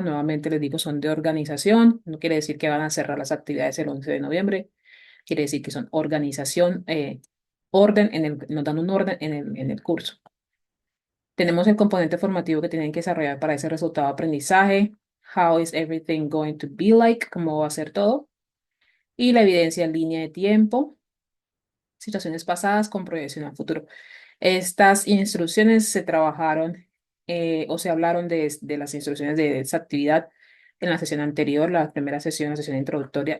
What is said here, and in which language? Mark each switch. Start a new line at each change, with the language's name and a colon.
Spanish: Nuevamente les digo, son de organización. No quiere decir que van a cerrar las actividades el 11 de noviembre. Quiere decir que son organización, orden nos dan un orden en el curso. Tenemos el componente formativo que tienen que desarrollar para ese resultado de aprendizaje.
English: How is everything going to be like?
Spanish: ¿Cómo va a ser todo? Y la evidencia en línea de tiempo, situaciones pasadas con proyección al futuro. Estas instrucciones se trabajaron o se hablaron de las instrucciones de esa actividad en la sesión anterior, la primera sesión, la sesión introductoria.